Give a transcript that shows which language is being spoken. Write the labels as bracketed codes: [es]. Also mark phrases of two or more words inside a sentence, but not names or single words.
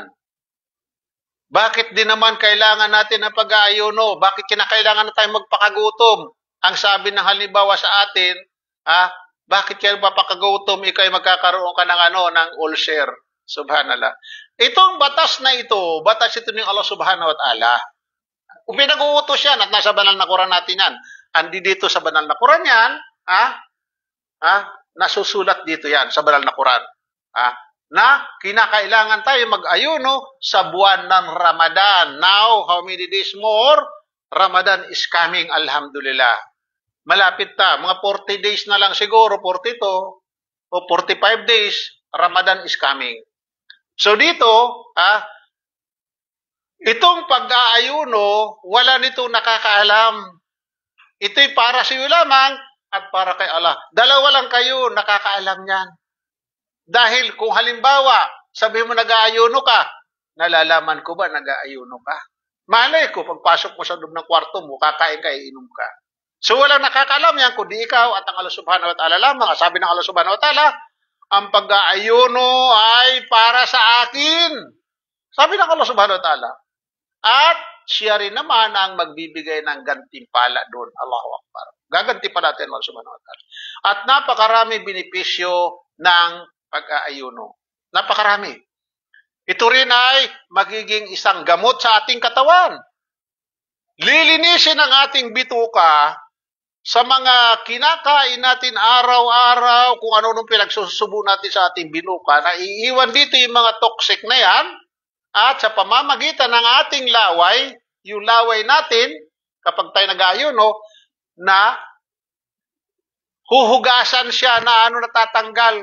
[tl] Bakit din naman kailangan natin ng pag-aayuno? Bakit kinakailangan na tayo magpakagutom? Ang sabi ng halimbawa sa atin, bakit kayo papakagutom? Ikaw ay magkakaroon ka ng ulcer. Subhanallah. Itong batas na ito, batas ito ng Allah [ar] subhanahu wa ta'ala. [tl] Kung pinag-uutos yan at nasa banal na Quran natin yan, andi dito sa banal na Quran yan, nasusulat dito yan sa banal na Quran. Na kinakailangan tayo mag-ayuno sa buwan ng Ramadan. [en] Now, how many days more? Ramadan is coming, alhamdulillah. [tl] Malapit na. Mga 40 days na lang siguro, 42 o 45 days, [en] Ramadan is coming. [tl] So dito, itong pag-aayuno, wala nitong nakakaalam. Ito'y para sa iyo lamang at para kay Allah. Dalawa lang kayo nakakaalam niyan. Dahil kung halimbawa, sabi mo nag-aayuno ka, nalalaman ko ba nag-aayuno ka? Malay ko, pagpasok mo sa loob ng kwarto mo, kakain ka, iinom ka. So walang nakakaalam yan, kundi ikaw at ang Allah [ar] subhanahu wa ta'ala [tl] lamang. Sabi ng Allah [ar] subhanahu wa ta'ala, [tl] ang pag-aayuno ay para sa akin. Sabi ng Allah [ar] subhanahu wa ta'ala. [tl] At siya rin naman ang magbibigay ng gantimpala doon. [ar] Allahu Akbar. [tl] Gagantimpala natin Allah [ar] subhanahu wa ta'ala. [tl] At napakarami benepisyo ng pag-aayuno. Napakarami. Ito rin ay magiging isang gamot sa ating katawan. Lilinisin ang ating bituka sa mga kinakain natin araw-araw, kung ano-anong pinagsusubo natin sa ating binuka, na iiwan dito yung mga toxic na yan, at sa pamamagitan ng ating laway, yung laway natin, kapag tayo nag-aayuno, na huhugasan siya na natatanggal.